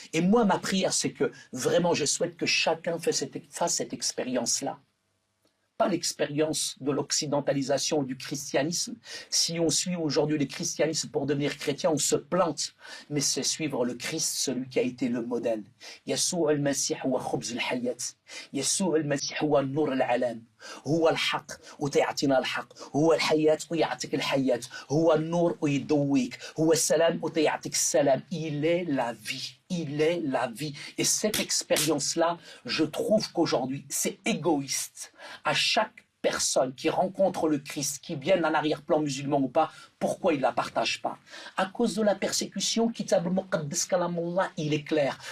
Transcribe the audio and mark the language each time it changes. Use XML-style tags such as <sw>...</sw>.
<fr>Et moi, ma prière, c'est que vraiment, je souhaite que chacun fasse cette expérience-là. Pas l'expérience de l'occidentalisation du christianisme. Si on suit aujourd'hui le christianisme pour devenir chrétien, on se plante. Mais c'est suivre le Christ, celui qui a été le modèle.</fr> <ar>Yeshua al-Masih huwa khubz al-hayat. Yeshua al-Masih huwa nur al-alam. هو الحق وتعطينا الحق هو الحياة ويعطيك الحياة هو النور ويضويك هو السلام وتعطيك السلام.</ar> <fr>Il est la vie. Il est la vie. Et cette expérience-là, je trouve qu'aujourd'hui, c'est égoïste. À chaque personne qui rencontre le Christ, qui vienne en arrière-plan musulman ou pas, pourquoi il ne la partage pas? À cause de la persécution, il est clair.</fr>